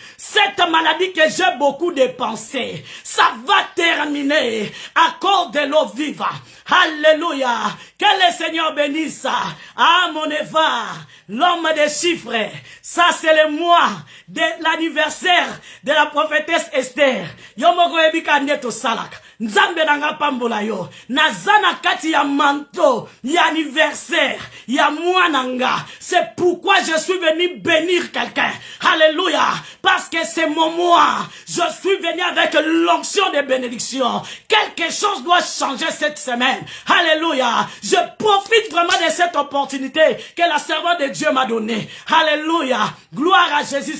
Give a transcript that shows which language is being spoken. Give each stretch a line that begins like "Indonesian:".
French: Cette maladie que j'ai beaucoup dépensée, ça va terminer à cause de l'eau vive. Alléluia. Que le Seigneur bénisse. Ah, mon Eva, l'homme des chiffres. Ça, c'est le mois de l'anniversaire de la prophétesse Esther.
Lingala: Yomoko ebika neto salak. Nzambe nanga pambola yo. Nazana kati ya manto, ya anniversaire, ya mwananga.
French: C'est pourquoi je suis venu bénir quelqu'un. Alléluia. Parce que c'est mon mois. Je suis venu avec l'onction de bénédiction. Quelque chose doit changer cette semaine. Alléluia. Je profite vraiment de cette opportunité que la servante de Dieu m'a donnée. Alléluia. Gloire à Jésus.